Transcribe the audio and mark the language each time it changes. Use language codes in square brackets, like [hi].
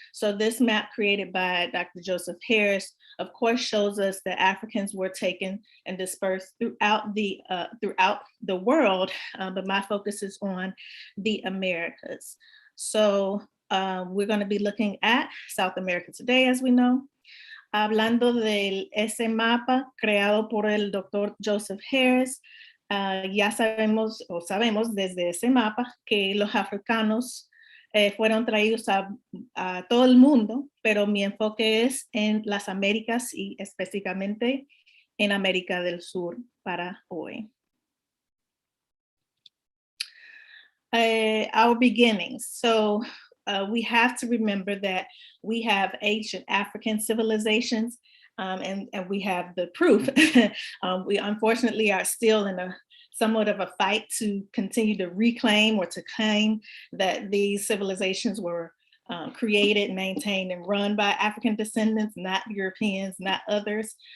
[en] So this map created by Dr. Joseph Harris, of course, shows us that Africans were taken and dispersed throughout the world, but my focus is on the Americas. So we're going to be looking at South America today, as we know. [es] Hablando de ese mapa creado por el doctor Joseph Harris, ya sabemos desde ese mapa que los africanos fueron traídos a todo el mundo, pero mi enfoque es en las Américas y específicamente en América del Sur para hoy. [en] Our beginnings. So we have to remember that we have ancient African civilizations, and we have the proof. We unfortunately are still in somewhat of a fight to continue to reclaim or to claim that these civilizations were created, maintained, and run by African descendants, not Europeans, not others.